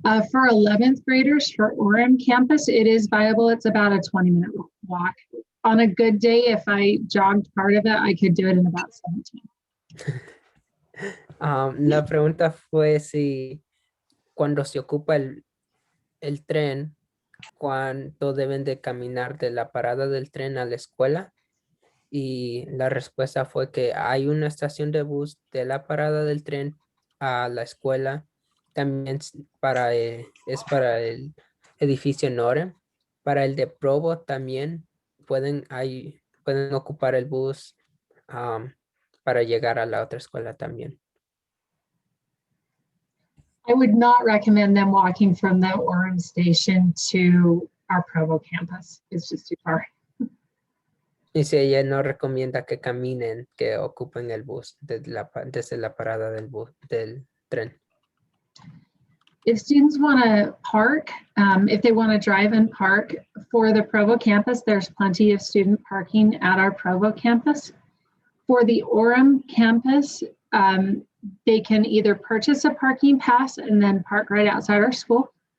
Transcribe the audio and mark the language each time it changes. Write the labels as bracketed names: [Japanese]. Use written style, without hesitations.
[English] For 11th graders for Orem campus, it is viable. It's about a 20-minute walk. On a good day, if I jogged part of it, I could do it in about 17. [Spanish] La pregunta fue si cuando se ocupa el tren, cuánto deben de caminar de la parada del tren a la escuela. Y la respuesta fue que hay una estación de bus de la parada del tren a la escuela. También es para el edificio Norem. Para el de Provo también pueden ocupar el bus para llegar a la otra escuela también. [English] I would not recommend them walking from the Orem station to our Provo campus. It's just too far. [Spanish] Y si ella no recomienda que caminen, que ocupen el bus desde la parada del tren. [English] If students want to park, if they want to drive and park for the Provo campus, there's plenty of student parking at our Provo campus. For the Orem campus, they can either purchase a parking pass and then park right outside our school.